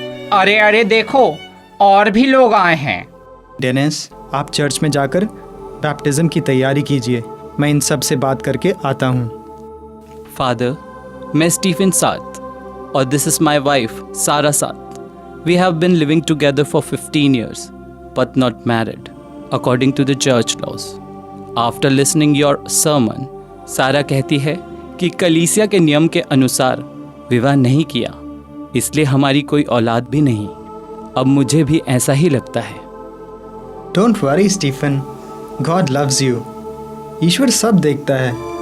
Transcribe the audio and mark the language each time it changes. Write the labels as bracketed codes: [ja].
[hi] अरे अरे देखो, और भी लोग आए हैं। डेनिस, आप चर्च में जाकर बैप्टिज्म की तैयारी कीजिए। मैं इन सब से बात करके आता हूँ। [en] father, [hi] मैं स्टीफन साथ और [en] This is my wife Sarah साथ। We have been living together for 15 years but not married according to the church laws. After listening your sermon, [hi] सारा कहती है कि कलीसिया के नियम के अनुसार विवाह नहीं किया, इसलिए हमारी कोई औलाद भी नहीं। अब मुझे भी ऐसा ही लगता है। [en] Don't worry Stephen, God loves you. [hi] ईश्वर सब देखता है।